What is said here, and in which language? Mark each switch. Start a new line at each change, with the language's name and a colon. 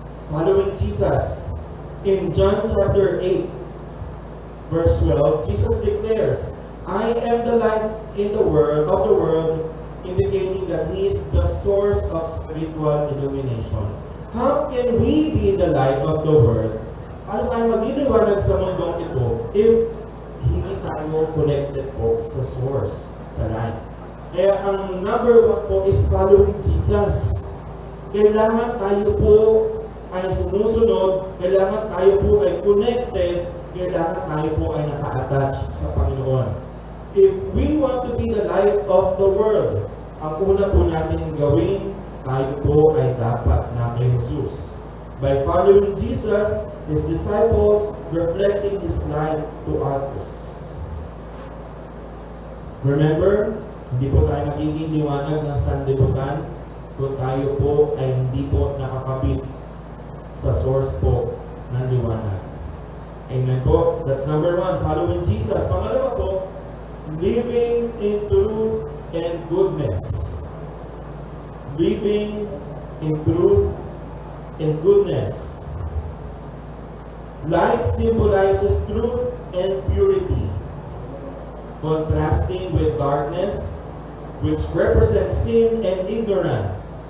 English: Following Jesus. In John chapter 8, verse 12, Jesus declares, I am the light of the world, indicating that He is the source of spiritual illumination. How can we be the light of the world?
Filipino: Paano tayo magliliwanag sa mundong ito if hindi tayo connected po sa source, sa light? Kaya ang number 1 po
English: is following Jesus.
Filipino: Kailangan tayo po ay sinusunod, kailangan tayo po ay connected, kailangan tayo po ay naka-attach sa Panginoon.
English: If we want to be the light of the world,
Filipino: ang una po natin gawin, tayo po ay dapat na kay Jesus.
English: By following Jesus, His disciples, reflecting His light to others.
Filipino: Remember, hindi po tayo magiging liwanag ng sanlibutan kung tayo po ay hindi po nakakabit sa source po ng liwanag. Amen po.
English: That's number 1, following Jesus.
Filipino: Pangalawa po,
English: living in truth and goodness. Living in truth and goodness. Light symbolizes truth and purity, contrasting with darkness, which represents sin and ignorance.